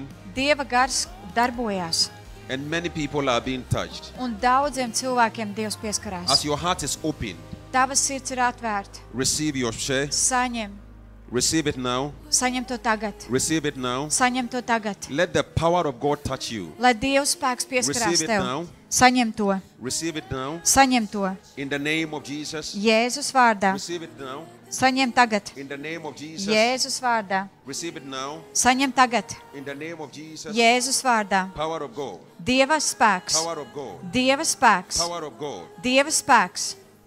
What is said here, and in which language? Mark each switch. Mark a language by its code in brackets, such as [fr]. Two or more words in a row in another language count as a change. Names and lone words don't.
[lv] Dieva gars darbojās. [en] and many people are being touched. [lv] Un daudziem cilvēkiem Dievs [en] As [lv] pieskarās. [en] your heart is open, [lv] Tavas sirds ir atvērta. [en] receive your share. [lv] Saņem. [en] Receive it now. [lv] Saņem to tagad. [en] Receive it now. [lv] Saņem to tagad. [en] Let the power of God touch you. [lv] Lai Dieva spēks pieskarās [en] Receive it [lv] tev. [en] now. [lv] Saņem to. [en] Receive it now. [lv] Saņem to. [en] In the name of Jesus. [lv] Jēzus vārdā. [en] Receive it now. [lv] Saņem tagad. [en] In the name of Jesus. [lv] Jēzus vārdā. [en] Receive it now. [lv] Saņem tagad. [en] In the name of Jesus. [lv] Jēzus vārdā. [en] Power of God. [lv] Dieva spēks. [en] Power of God. [lv] Dieva spēks. [en] Power of God. [lv] Dieva spēks.